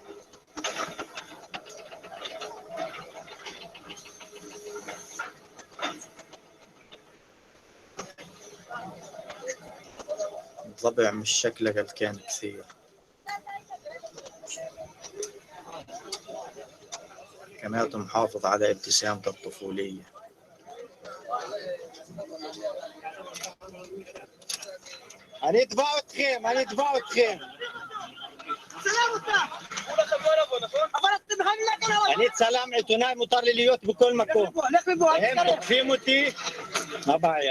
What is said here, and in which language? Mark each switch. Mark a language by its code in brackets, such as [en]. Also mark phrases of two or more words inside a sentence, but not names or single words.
[ar] الضبع مش شكله قلقان كثير، كمان محافظ على ابتسامته الطفولية. [he] אני אתבע אתכם, אני אתבע אתכם. אני צלם עיתונאי, מותר לי להיות בכל מקום. הם תוקפים אותי, מה הבעיה?